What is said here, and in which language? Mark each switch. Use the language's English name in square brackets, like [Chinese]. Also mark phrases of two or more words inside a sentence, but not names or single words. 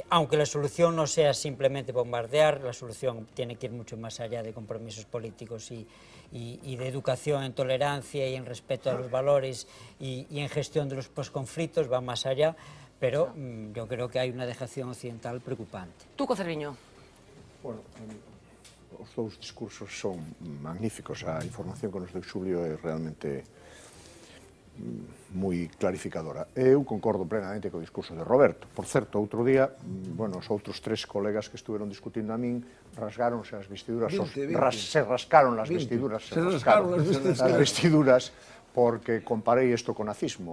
[Spanish] Aunque la solución no sea simplemente bombardear, la solución tiene que ir mucho más allá de compromisos políticos y de educación en tolerancia y en respeto a los valores y en gestión de los posconflictos, va más allá, pero yo creo que hay una dejación occidental preocupante. Tú, Cerviño. [Galician] Bueno, os dous discursos son magníficos. A información que nos deu Xulio é realmente moi clarificadora. Eu concordo plenamente co discurso de Roberto. Por certo, outro día, bueno, os outros 3 colegas que estuveron discutindo a min rasgáronse as vestiduras, se rascaron as vestiduras, as vestiduras, porque comparei isto co nazismo.